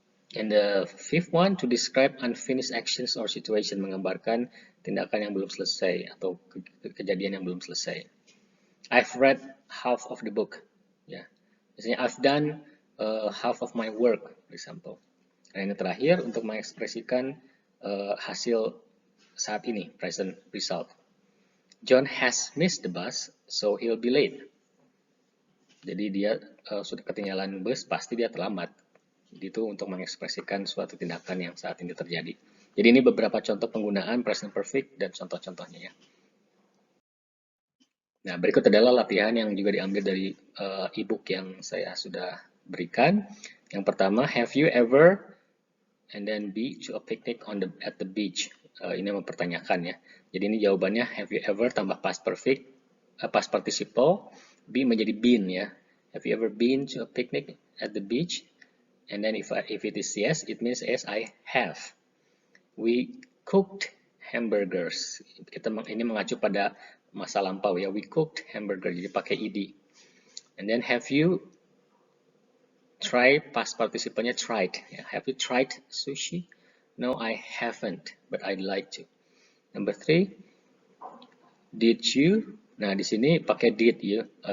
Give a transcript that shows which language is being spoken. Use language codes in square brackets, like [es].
[en] And the fifth one, to describe unfinished actions or situation, [id] menggambarkan tindakan yang belum selesai [en] atau kejadian yang belum selesai. I've read half of the book. Ya, [id] misalnya [en] I've done half of my work, for example. [id] Nah, ini terakhir untuk mengekspresikan hasil saat ini, [en] present result. John has missed the bus, so he'll be late. [id] Jadi dia sudah ketinggalan bus, pasti dia terlambat. Itu untuk mengekspresikan suatu tindakan yang saat ini terjadi. Jadi ini beberapa contoh penggunaan present perfect dan contoh-contohnya ya. Nah, berikut adalah latihan yang juga diambil dari e-book yang saya sudah berikan. Yang pertama, [en] have you ever and then be to a picnic at the beach. [id] Ini mempertanyakan ya. Jadi ini jawabannya [en] have you ever [id] tambah past perfect, past participle, be menjadi been ya. [en] Have you ever been to a picnic at the beach? And then if it is yes, it means yes I have. We cooked hamburgers. [id] Ini mengacu pada masa lampau ya. [en] We cooked hamburger, [id] jadi pakai [en] ed. And then have you tried, past participle-nya tried. Have you tried sushi? No, I haven't, but I'd like to. Number 3, did you? [id] Nah, di sini pakai did ya.